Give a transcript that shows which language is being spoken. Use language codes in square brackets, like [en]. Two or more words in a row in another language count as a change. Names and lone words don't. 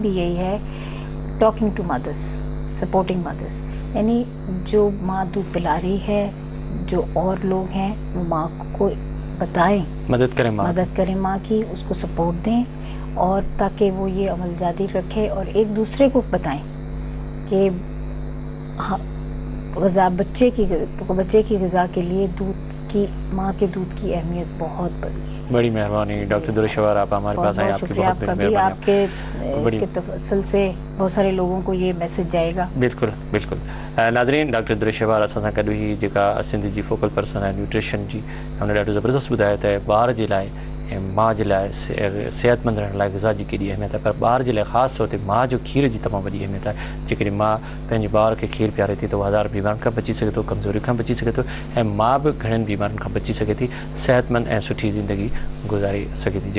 [ur] بھی یہی ہے, [en] talking to mothers, supporting mothers, [ur] یعنی جو ماں دودھ پلا رہی ہے, جو اور لوگ ہیں وہ ماں کو بتائیں, مدد کریں ماں کی, اس کو سپورٹ دیں, اور تاکہ وہ یہ عمل جاری رکھے, اور ایک دوسرے کو بتائیں کہ غذا بچے کی غذا کے لیے دودھ کی, ماں کے دودھ کی اہمیت بہت بڑی ہے. بڑی مہربانی ڈاکٹر درشوار, آپ ہمارے پاس آئے, آپ کی بہت بڑی مہربانی. آپ کے اس کے تفصیل سے بہت سارے لوگوں کو یہ میسج جائے گا. بالکل بالکل. [sd] ناظرین, ڈاکٹر درشوار असां गॾु ही जेका सिंध जी [en] focal person [sd] आहे न्यूट्रिशन जी, हुन ॾाढो ज़बरदस्त ॿुधायो त ॿार जे लाइ ऐं माउ जे लाइ सिहतमंद रहण लाइ ग़िज़ा जी केॾी अहमियत आहे, पर ॿार जे लाइ ख़ासि तौर ते माउ जो खीर जी तमामु वॾी अहमियत आहे. जेकॾहिं माउ पंहिंजे ॿार खे खीर पीआरे थी त उहो हज़ार बीमारियुनि खां बची सघे थो, कमज़ोरी खां बची सघे थो, ऐं माउ बि घणनि बीमारियुनि खां बची सघे थी, सिहतमंद ऐं सुठी ज़िंदगी गुज़ारे सघे थी.